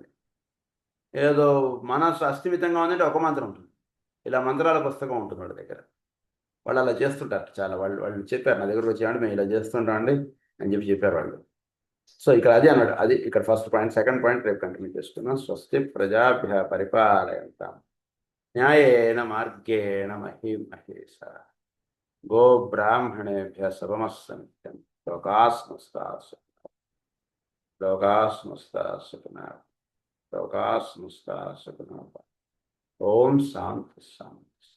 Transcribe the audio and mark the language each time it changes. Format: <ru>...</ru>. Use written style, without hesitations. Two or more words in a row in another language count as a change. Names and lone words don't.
<te>ఏదో మనస్సు అస్థిమితంగా ఉందంటే ఒక మంత్రం ఉంటుంది. ఇలా మంత్రాల పుస్తకం ఉంటుంది వాళ్ళ దగ్గర. వాళ్ళు అలా చేస్తుంటారు. చాలా వాళ్ళు చెప్పారు, నా దగ్గరకు వచ్చి మేము ఇలా చేస్తుంటామండి అని చెప్పారు వాళ్ళు. సో ఇక్కడ అది అన్నాడు. అది ఇక్కడ</te> <en>first point. second point</en> <te>రేపు కంటిన్యూ చేసుకున్నాం.</te> <sa>స్వస్తి ప్రజాభ్య పరిపాలయంతాం న్యాయేన మార్గేణ మహీం మహేశ గో బ్రాహ్మణేభ్య శుభమస్సంత్యం లోకాస్మస్తా సుఖినః. ఓం శాంతి శాంతి.</sa>